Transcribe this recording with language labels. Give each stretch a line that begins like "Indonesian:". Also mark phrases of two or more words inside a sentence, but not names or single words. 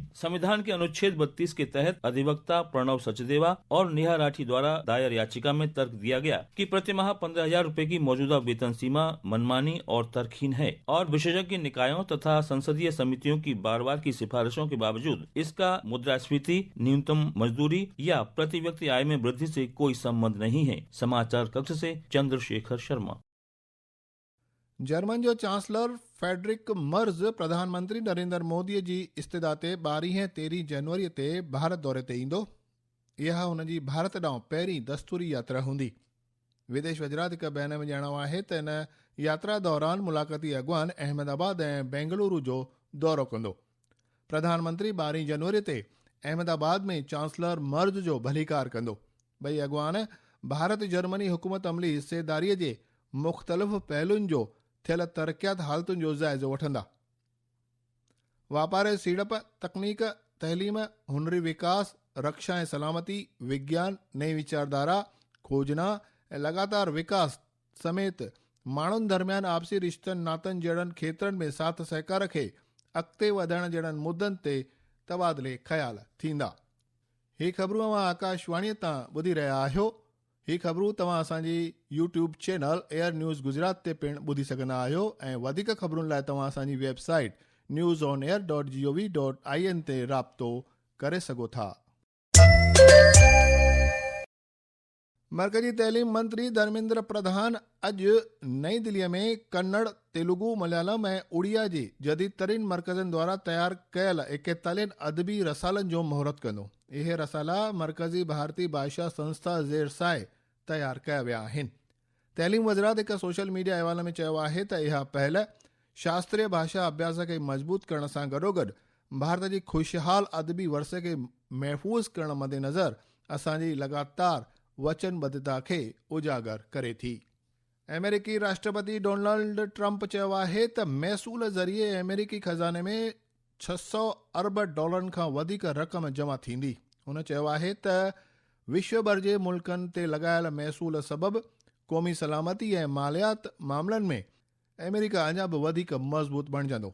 Hindi: संविधान के अनुच्छेद 32 के तहत अधिवक्ता प्रणव सचदेवा और नेहा राठी द्वारा दायर याचिका में तर्क दिया गया कि प्रतिमाह 15,000 रूपए की मौजूदा वेतन सीमा मनमानी और तर्कहीन है और विशेषज्ञ निकायों तथा संसदीय समितियों की बार-बार की सिफारिशों के बावजूद इसका मुद्रास्फीति, न्यूनतम मजदूरी या प्रति व्यक्ति आय में वृद्धि से कोई संबंध नहीं है। समाचार कक्ष से चंद्रशेखर शर्मा।
Sindhi: जर्मन जो चांसलर फ्रेडरिक मर्ज प्रधानमंत्री नरेंद्र मोदी जी इस्तदा ते 12 ऐं 13 जनवरी ते भारत दौरे ते ईंदो। इहा हुन जी भारत ॾांहुं पहिरीं दस्तूरी यात्रा हूंदी। विदेश वज़रात हिकु बयान में ॼाणो आहे त इन यात्रा दौरान मुलाक़ाती अॻवान अहमदाबाद ऐं बेंगलुरु जो दौरो कंदो। प्रधानमंत्री 12 जनवरी ते अहमदाबाद में चांसलर मर्ज जो भलीकार कंदो। ॿई अॻवान भारत जर्मनी हुकूमत अमली हिस्सेदारीअ जे मुख़्तलिफ़ पहलुनि जो थियल तरक़ियात हालतुनि जो जाइज़ो वठंदा। वापार, सीड़प, तकनीक, तहलीम, हुनरी विकास, रक्षा ऐं सलामती, विज्ञान, नई वीचारधारा, खोजना ऐं लगातार विकास समेत माण्हुनि दरमियान आपसी रिश्तनि नातनि जहिड़नि खेत्रनि में साथ सहकार खे अॻिते वधाइण जहिड़नि मुद्दनि ते तबादले ख़्याल थींदा। ही ख़बरूं अवां आकाशवाणीअ तां ॿुधी रहिया आहियो। ही ख़बरूं तव्हां असांजी YouTube चैनल एयर न्यूज़ गुजरात ते पिणु ॿुधी सघंदा आहियो ऐं वधीक ख़बरुनि लाइ तव्हां असांजी वेबसाइट newsonair.gov.in ते राब्तो करे सघो था। मरकजी तैलीम मंत्री धर्मेंद्र प्रधान अॼु नई दिल्लीअ में कन्नड़, तेलुगु, मलयालम ऐं उड़िया जी जदीद तरीन मर्कज़नि द्वारा तयारु कयल 41 अदबी रसालनि जो मुहूर्त कंदो। इहे रसाला मरकज़ी भारतीय भाषा संस्था ज़ेर साए तयारु कया विया आहिनि। तैलीम वज़रात हिकु सोशल मीडिया अहवाल में चयो आहे त इहा पहल शास्त्रीय भाषा अभ्यास खे मज़बूत करण सां गॾोगॾु भारत जी ख़ुशहाल अदबी वरसे खे महफ़ूज़ करण मद्देनज़र असांजी लगातार वचनबद्धता खे उजागर करे थी। अमेरिकी राष्ट्रपति डोनाल्ड ट्रंप चयो आहे त महसूल ज़रिए अमेरिकी खज़ाने में $600 अरब खां वधीक रक़म जमा थींदी। हुन चयो आहे त विश्व भर जे मुल्कनि ते लॻायल महसूल सबबि क़ौमी सलामती ऐं मालियात मामलनि में अमेरिका अञा बि वधीक मज़बूत बणिजंदो।